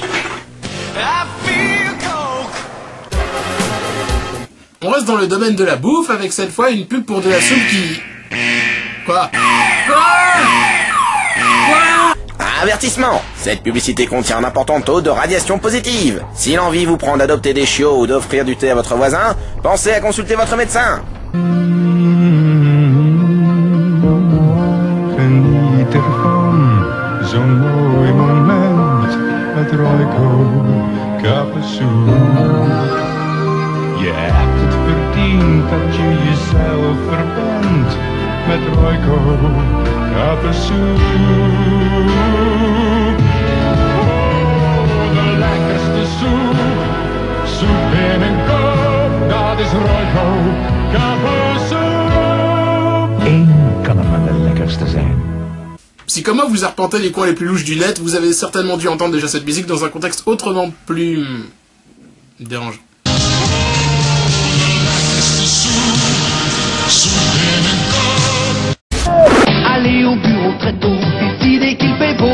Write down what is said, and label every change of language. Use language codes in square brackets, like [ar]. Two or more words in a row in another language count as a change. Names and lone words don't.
[fr] On reste dans le domaine de la bouffe avec cette fois une pub pour de la soupe qui... Quoi? Avertissement! Cette publicité contient un important taux de radiation positive. Si l'envie vous prend d'adopter des chiots ou d'offrir du thé à votre voisin, pensez à consulter votre médecin. [nl] Geniet ervan, zo'n mooi moment met Royco Capuçon. Je hebt het verdiend dat je jezelf verbent met Royco Capuçon. De lekkerste soep, soep in een kop, dat is Royco Capuçon. Eén kan er maar de lekkerste zijn. [fr] Si comme moi vous arpentez les coins les plus louches du net, vous avez certainement dû entendre déjà cette musique dans un contexte autrement plus... dérangeant. Aller au bureau très tôt, décider qu'il fait beau,